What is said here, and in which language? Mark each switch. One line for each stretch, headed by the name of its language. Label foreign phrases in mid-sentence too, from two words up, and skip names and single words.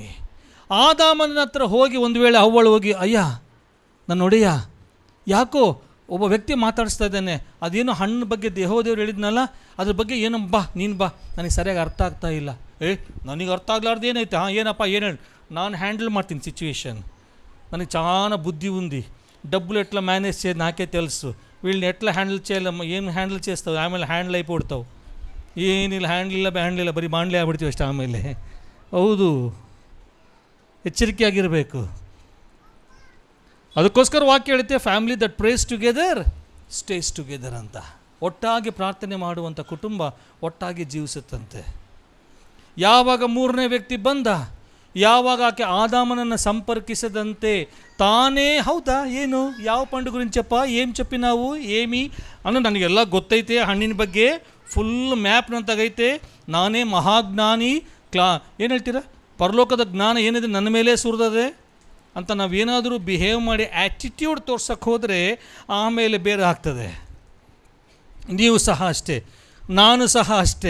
Kannada: ಆದಾಮನ ಹತ್ರ ಹೋಗಿ ಒಂದು ವೇಳೆ ಹವ್ವಳು ಹೋಗಿ ಅಯ್ಯ ನನ್ನ ಒಡೆಯ ಯಾಕೋ ಒಬ್ಬ ವ್ಯಕ್ತಿ ಮಾತಾಡಿಸ್ತಾ ಇದ್ದಾನೆ, ಅದೇನೋ ಹಣ್ಣು ಬಗ್ಗೆ ಯೆಹೋವ ದೇವ್ರು ಹೇಳಿದ್ನಲ್ಲ ಅದ್ರ ಬಗ್ಗೆ ಏನೋ ನೀನು ಬಾ ನನಗೆ ಸರಿಯಾಗಿ ಅರ್ಥ ಆಗ್ತಾ ಇಲ್ಲ. ನನಗೆ ಅರ್ಥ ಆಗ್ಲಾರ್ದು ಏನೈತೆ? ಏನಪ್ಪ ಏನು ಹೇಳಿ, ನಾನು ಹ್ಯಾಂಡಲ್ ಮಾಡ್ತೀನಿ ಸಿಚುವೇಶನ್.
Telugu: ನನಗೆ చాలా బుద్ధి ఉంది, డబ్బులు ఎట్లా మేనేజ్ చేయాలి నాకే తెలుసు, వీళ్ళని ఎట్లా హ్యాండిల్ చేయాలి, ఏం హ్యాండిల్ చేస్తావు,
Kannada: ಆಮೇಲೆ ಹ್ಯಾಂಡಲ್ అయిపోతావు, ಏನಿಲ್ಲ ಹ್ಯಾಂಡ್ಲಿಲ್ಲ ಬರೀ ಬಾಂಡ್ಲಿ ಆಗ್ಬಿಡ್ತೀವಿ ಅಷ್ಟು ಆಮೇಲೆ. ಹೌದು, ಎಚ್ಚರಿಕೆಯಾಗಿರಬೇಕು. ಅದಕ್ಕೋಸ್ಕರ ವಾಕ್ಯ ಹೇಳುತ್ತೆ,
English: family that prays together stays together
Kannada: ಅಂತ. ಒಟ್ಟಾಗಿ ಪ್ರಾರ್ಥನೆ ಮಾಡುವಂಥ ಕುಟುಂಬ ಒಟ್ಟಾಗಿ ಜೀವಿಸುತ್ತಂತೆ. ಯಾವಾಗ ಮೂರನೇ ವ್ಯಕ್ತಿ ಬಂದ, ಯಾವಾಗ ಆಕೆ ಆದಾಮನನ್ನು ಸಂಪರ್ಕಿಸದಂತೆ ತಾನೇ, ಹೌದಾ ಏನು ಯಾವ
Telugu: పండు గురించప్ప ఏం చెప్పినావు ఏమి
Kannada: ಅನ್ನೋ ನನಗೆಲ್ಲ ಗೊತ್ತೈತೆ, ಹಣ್ಣಿನ ಬಗ್ಗೆ ಫುಲ್ ಮ್ಯಾಪ್ನಂತಾಗೈತೆ, ನಾನೇ ಮಹಾಜ್ಞಾನಿ, ಏನು ಹೇಳ್ತೀರಾ, ಪರಲೋಕದ ಜ್ಞಾನ ಏನಿದೆ ನನ್ನ ಮೇಲೆ ಸುರಿದದೆ ಅಂತ ನಾವೇನಾದರೂ ಬಿಹೇವ್ ಮಾಡಿ ಆ್ಯಟಿಟ್ಯೂಡ್ ತೋರ್ಸಕ್ಕೆ ಹೋದರೆ ಆಮೇಲೆ ಬೇರೆ ಆಗ್ತದೆ. ನೀವು ಸಹ ಅಷ್ಟೇ, ನಾನು ಸಹ ಅಷ್ಟೇ.